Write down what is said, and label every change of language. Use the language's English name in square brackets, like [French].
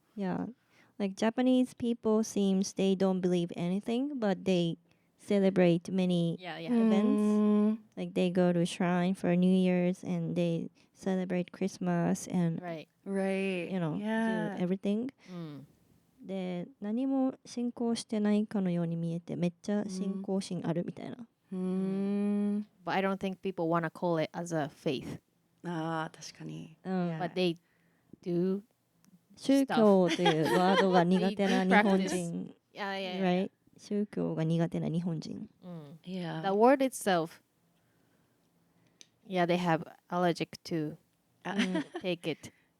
[English] Yeah, like Japanese people seems they don't believe anything, but they celebrate many events. Like they go to shrine for New Year's and they celebrate Christmas and you know do everything. [Japanese] で何も信仰してないかのように見えてめっちゃ信仰心あるみたいな。 [English] But I don't think people want to call it as a faith. [Japanese] 確かに。 [English] But they do. [Japanese] 宗教というワードが苦手な日本人。 [English] Right? [Japanese] 宗教が苦手な日本人。 [English] The word itself, they have allergic to take it.